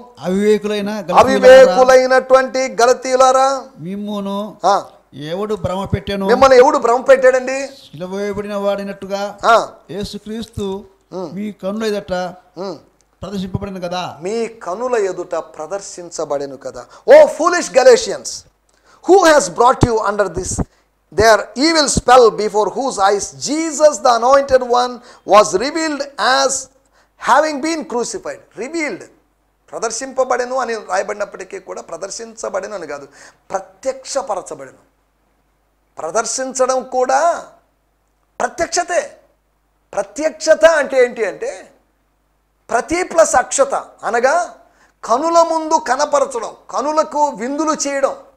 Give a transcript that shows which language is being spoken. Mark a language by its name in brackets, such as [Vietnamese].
[Telugu] అవివేకులైనటువంటి గలతీయులారా, మిమ్మును ఎవడు భ్రమ పెట్టాను, మిమ్మల్ని ఎవడు భ్రమ పెట్టాడండి? సిలువ వేయబడిన వాడినట్టుగా యేసుక్రీస్తు మీ కన్నుల ఎదుట ప్రదర్శింపబడిన కదా, మీ కనుల ఎదుట ప్రదర్శించబడెను కదా. [English] Oh foolish Galatians, who has brought you under this their evil spell, before whose eyes Jesus the anointed one was revealed as having been crucified. [Telugu] Revealed, ప్రదర్శింపబడెను అని రాయబడినప్పటికీ కూడా ప్రదర్శించబడెను అని కాదు, ప్రత్యక్షపరచబడెను. ప్రదర్శించడం కూడా ప్రత్యక్షతే. ప్రత్యక్షత అంటే ఏంటి అంటే ప్రతి ప్లస్ అక్షత, అనగా కనుల ముందు కనపరచడం, కనులకు విందులు చేయడం.